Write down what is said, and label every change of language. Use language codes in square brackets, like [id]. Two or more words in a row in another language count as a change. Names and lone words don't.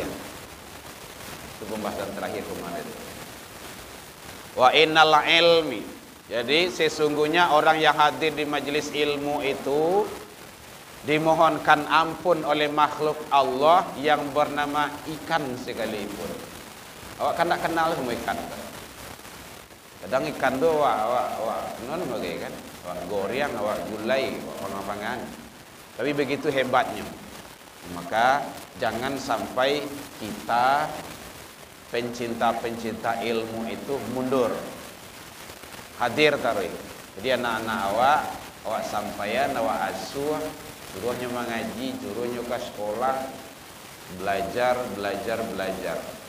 [id] Itu pembahasan terakhir kemarin. [ar] وإن العلم, [id] jadi sesungguhnya orang yang hadir di majlis ilmu itu dimohonkan ampun oleh makhluk Allah yang bernama ikan sekalipun. [min] Awak kan tak kenal semua ikan. Kadang ikan tu awak non bagai kan, awak goreng, awak gulai, awak pangan. [id] Tapi begitu hebatnya. Maka jangan sampai kita pencinta-pencinta ilmu itu mundur. Hadir taruh. [min] Jadi anak-anak awak sampaian, awak asuh, suruhnya mengaji, suruhnya ke sekolah, belajar.